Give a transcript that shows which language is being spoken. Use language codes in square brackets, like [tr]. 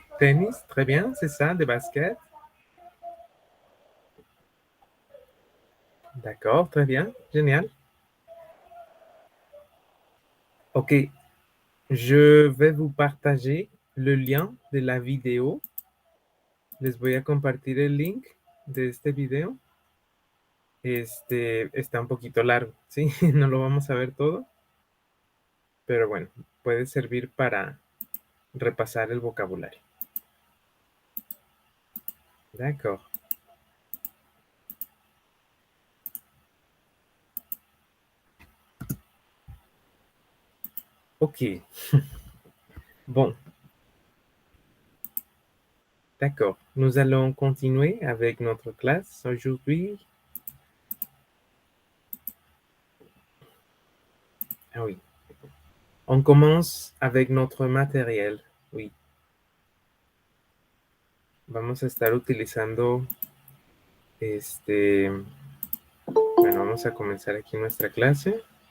[fr] Tennis, très bien, c'est ça, des baskets. D'accord, très bien, génial. Ok, je vais vous partager le lien de la vidéo. [es] Les voy a compartir el link de este video. Está un poquito largo, ¿sí? No lo vamos a ver todo. Pero bueno, puede servir para repasar el vocabulario. [fr] D'accord. Ok. Bon. D'accord. Nous allons continuer avec notre classe aujourd'hui. Ah oui. On commence avec notre matériel. Oui. [es] Vamos a estar utilizando bueno, vamos a comenzar aquí nuestra clase.